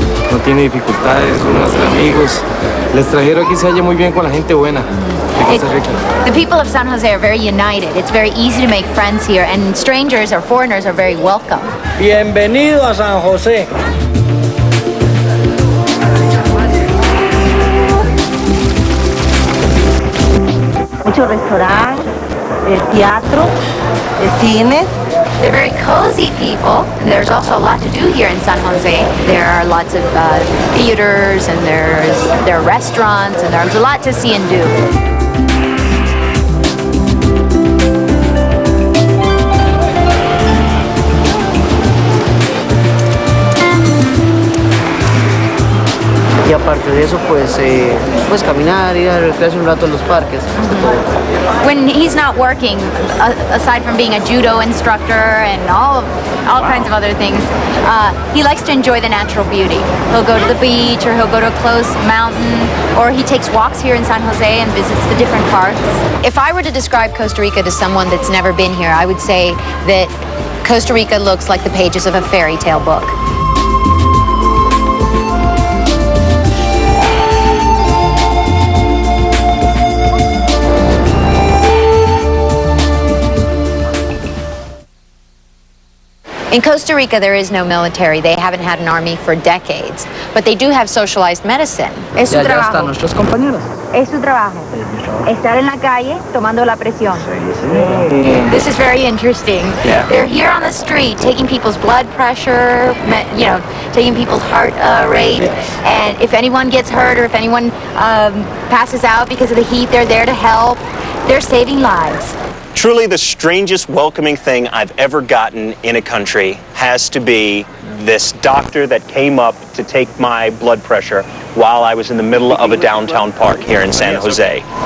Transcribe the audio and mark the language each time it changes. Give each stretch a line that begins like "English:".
Spanish: No tiene dificultades, son nuestros amigos. El extranjero aquí se halla muy bien con la gente buena de Costa Rica.
English: The people of San Jose are very united. It's very easy to make friends here, and strangers or foreigners are very welcome.
Spanish: Bienvenido a San Jose. Muchos restaurantes, teatro, cine.
English: They're very cozy people, and there's also a lot to do here in San Jose. There are lots of theaters, and there are restaurants, and there's a lot to see and do.
Spanish: Y aparte de eso, pues caminar, ir a recrearse un rato en los parques.
English: When he's not working, aside from being a judo instructor and all kinds of other things, he likes to enjoy the natural beauty. He'll go to the beach, or he'll go to a close mountain, or he takes walks here in San Jose and visits the different parks. If I were to describe Costa Rica to someone that's never been here, I would say that Costa Rica looks like the pages of a fairy tale book. In Costa Rica, there is no military. They haven't had an army for decades, but they do have socialized medicine.
Spanish: Es su Ya trabajo. están nuestros compañeros. Es su trabajo. Estar en la calle tomando la presión.
English: This is very interesting. Yeah. They're here on the street taking people's blood pressure, taking people's heart rate, and if anyone gets hurt or if anyone passes out because of the heat, they're there to help. They're saving lives. Truly the strangest welcoming thing I've ever gotten in a country has to be this doctor that came up to take my blood pressure while I was in the middle of a downtown park here in San Jose.